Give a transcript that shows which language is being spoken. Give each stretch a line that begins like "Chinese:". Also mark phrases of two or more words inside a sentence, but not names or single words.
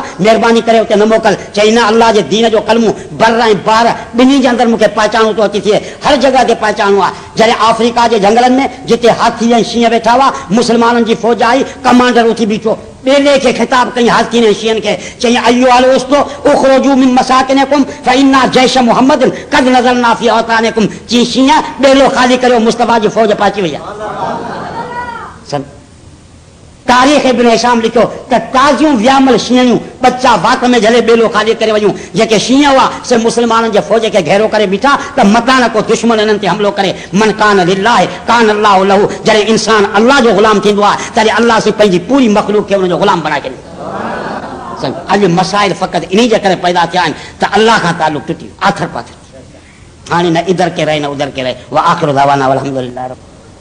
Sindhi: महिरबानी करे उते न मोकल चई न अल्लाह जे दीन जो कलमो बर ऐं बार ॿिन्ही जे अंदरि मूंखे पहचानो थो अची थिए हर जॻह ते पहचानो आहे जॾहिं अफ्रीका जे जंगलनि में जिते हाथी ऐं शींहं वेठा हुआ मुस्लमाननि जी फ़ौज आई कमांडर उथी बीठो ॿेड़े खे ख़िताब कई हाथी ऐं शींहनि खे चई
Arabic: أيها الأسود اخرجوا من مساكنكم فإنا جيش محمد قد نزلنا في أوطانكم
Sindhi: चई शींहं ॿेड़ो ख़ाली करियो मुस्तफ़ा जी फ़ौज पहुची वई आहे तारीख़ इब्न हिशाम लिखियो त ताज़ियूं वियामल शींहणियूं बच्चा वात में झले ॿेड़ो ख़ाली करे वयूं जेके शींहं हुआ से मुस्लमाननि जे फ़ौज खे घेरो करे बीठा त मता न को दुश्मन इन्हनि ते हमिलो करे
Arabic: من كان لله كان الله له
Sindhi: जॾहिं इंसान अल्लाह जो ग़ुलाम थींदो आहे तॾहिं अल्लाह से पंहिंजी पूरी मख़लूक खे हुनजो ग़ुलाम बणाए छॾींदो अॼु मसाइल फ़क़ति इन जे करे पैदा थिया आहिनि त अल्लाह खां तालुक टुटी आथर पाथर हाणे
Hindi: न इधर के रहे न उधर के रहे
Arabic: وآخر دعوانا الحمد لله.